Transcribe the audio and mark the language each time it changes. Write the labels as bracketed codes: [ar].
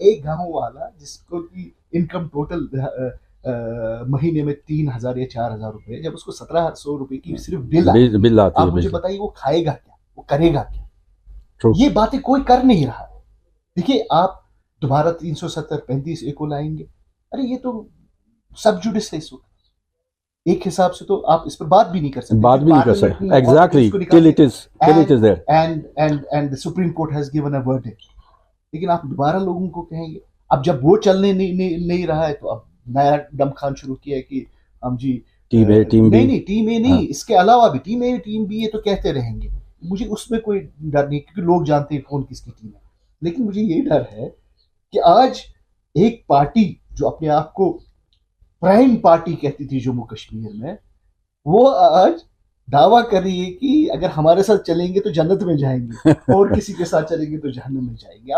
[hi] एक गांव वाला जिसको की इनकम टोटल महीने में 3000 या 4000 रुपए, जब उसको 1700 रुपए की सिर्फ बिल आती है, आप मुझे बताइए वो खाएगा क्या, वो करेगा क्या? ये बातें कोई कर नहीं रहा है। देखिए आप दोबारा 370-35 को लाएंगे, अरे ये तो सब जुडिस है इस वक्त। एक हिसाब से तो आप इस पर बात भी नहीं कर सकते। [en] Exactly, till it is there and the Supreme Court has given a verdict। [hi] लेकिन आप दोबारा लोगों को कहेंगे, अब जब वो चलने नहीं रहा है तो अब नया दमखान शुरू किया है कि हम जी [en] team A team B, [hi] नहीं टीम ए नहीं, इसके अलावा भी टीम ए टीम बी ये तो कहते रहेंगे। मुझे उसमें कोई डर नहीं, क्योंकि लोग जानते हैं कौन किसकी टीम है। लेकिन मुझे ये डर है कि आज एक पार्टी जो अपने आप को प्राइम पार्टी कहती थी जम्मू कश्मीर में, वो आज दावा कर रही है कि अगर हमारे साथ चलेंगे तो जन्नत में जाएंगे और किसी के साथ चलेंगे तो जहन्नम में जाएंगे।